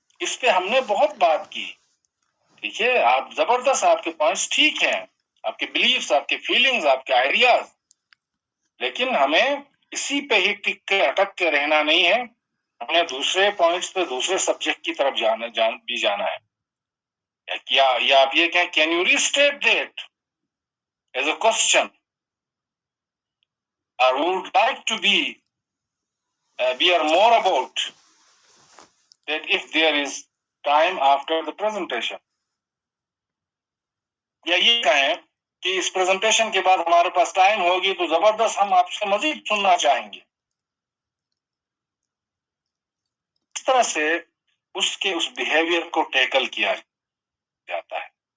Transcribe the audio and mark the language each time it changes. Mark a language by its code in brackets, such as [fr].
[ur] اس پہ ہم نے بہت بات کی, ٹھیک ہے, آپ زبردست, آپ کے پوائنٹس ٹھیک ہیں, آپ کے بلیفس, آپ کے فیلنگز, آپ کے آئیڈیاز, لیکن ہمیں اسی پہ ہی ٹک کے اٹک کے رہنا نہیں ہے. ہمیں دوسرے پوائنٹس پہ, دوسرے سبجیکٹ کی طرف جانا ہے. یا آپ یہ کہیں, [en] Can you restate that as a question, or would like to be more about that if there is time after the presentation. [ur] یا یہ کہیں کہ اس پریزنٹیشن کے بعد ہمارے پاس ٹائم ہوگی تو زبردست ہم آپ سے مزید سننا چاہیں گے. اس طرح سے اس بیہیویئر کو ٹیکل کیا جاتا ہے.